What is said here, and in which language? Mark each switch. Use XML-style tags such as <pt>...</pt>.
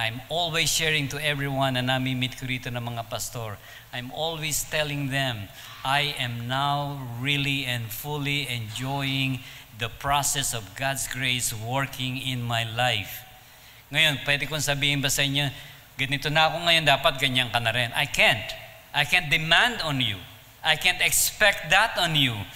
<en>I'm always sharing to everyone</en> <tl>na nami-meet ko rito ng mga pastor.</tl> <en>I'm always telling them, I am now really and fully enjoying the process of God's grace working in my life.</en> <tl>Ngayon, pwede kong sabihin ba sa inyo, ganito na ako ngayon, dapat ganyan ka na rin.</tl> <en>I can't. I can't demand on you. I can't expect that on you.</en>